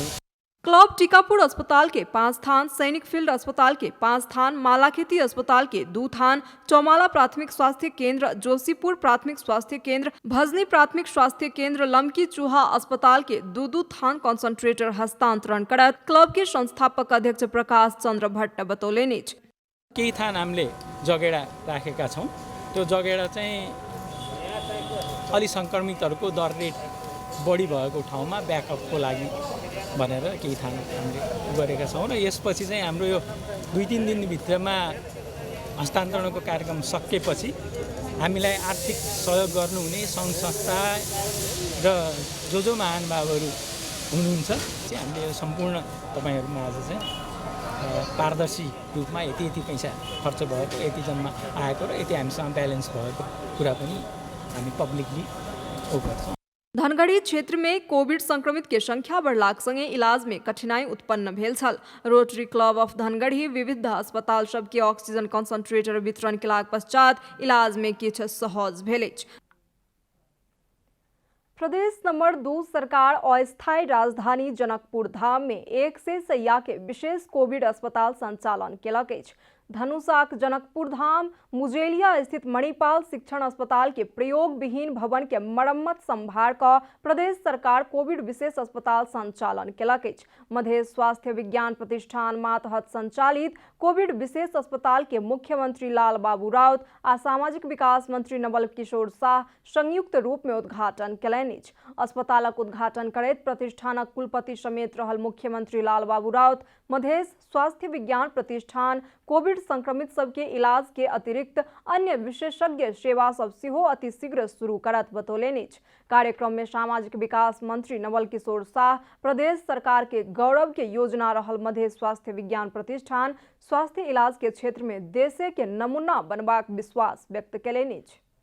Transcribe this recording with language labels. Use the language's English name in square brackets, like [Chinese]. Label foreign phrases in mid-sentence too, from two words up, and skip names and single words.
[Maithili] क्लब टीकापुर अस्पताल के 5 थान, सैनिक फील्ड अस्पताल के 5 थान, मालाखेती अस्पताल के 2 थान, चौमाला प्राथमिक स्वास्थ्य केंद्र, जोशीपुर प्राथमिक स्वास्थ्य केंद्र, भजनी प्राथमिक स्वास्थ्य केंद्र, लमकी चूहा अस्पताल के 2 थान कंसंट्रेटर हस्तांतरण करत क्लब के संस्थापक अध्यक्ष प्रकाश चंद्र भट्ट बतौलनि अछि। [Nepali] केही थान हामीले जगेडा राखेका छौँ। त्यो जगेडा चाहिँ अलि सङ्क्रमितहरूको दर रेट बढी भएको ठाउँमा ब्याकअपको लागि भनेर केही थान हामीले गरेका छौँ। र यसपछि चाहिँ हाम्रो यो 2-3 दिनभित्रमा हस्तान्तरणको कार्यक्रम सकेपछि हामीलाई आर्थिक सहयोग गर्नुहुने सङ्घ संस्था र जो महानुभावहरू हुनुहुन्छ चाहिँ हामीले यो सम्पूर्ण तपाईँहरूमा आज चाहिँ पारदर्शी रूपमा यति पैसा खर्च भएको, यति जम्मा आएको र यति हामीसँग ब्यालेन्स भएको कुरा पनि हामी पब्लिकली गर्छौँ। [Maithili] धनगढ़ी क्षेत्र में कोविड संक्रमित के संख्या बढ़लाक संगे इलाज में कठिनाई उत्पन्न भेल छल। रोटरी क्लब ऑफ धनगढ़ी विविध अस्पताल सब के ऑक्सीजन कंसंट्रेटर वितरण केलाक पश्चात इलाज में किछ सहज भेल अछि। प्रदेश नंबर 2 सरकार अस्थायी राजधानी जनकपुर धाम में 100 शैय्या के विशेष कोविड अस्पताल संचालन केलक अछि। धनुषाक जनकपुर धाम मुजेलिया स्थित मणिपाल शिक्षण अस्पताल के प्रयोग विहीन भवन के मरम्मत संभार क प्रदेश सरकार कोविड विशेष अस्पताल संचालन केलक अछि। मध्य स्वास्थ्य विज्ञान प्रतिष्ठान मातहत संचालित कोविड विशेष अस्पताल के मुख्यमंत्री लाल बाबू राउत आ सामाजिक विकास मंत्री नवल किशोर शाह संयुक्त रूप में उद्घाटन केलनि अछि। अस्पतालक उद्घाटन करैत प्रतिष्ठानक कुलपति समेत रहल मुख्यमंत्री लाल बाबू राउत मध्य स्वास्थ्य विज्ञान प्रतिष्ठान कोविड संक्रमित सबके इलाज के अतिरिक्त अन्य विशेषज्ञ सेवा सब सेहो अतिशीघ्र शुरू करत बतौलनि अछि। कार्यक्रम में सामाजिक विकास मंत्री नवल किशोर शाह प्रदेश सरकार के गौरव के योजना रहल मध्य स्वास्थ्य विज्ञान प्रतिष्ठान स्वास्थ्य इलाज के क्षेत्र में देशे के नमूना बनबाक विश्वास व्यक्त केलनि अछि।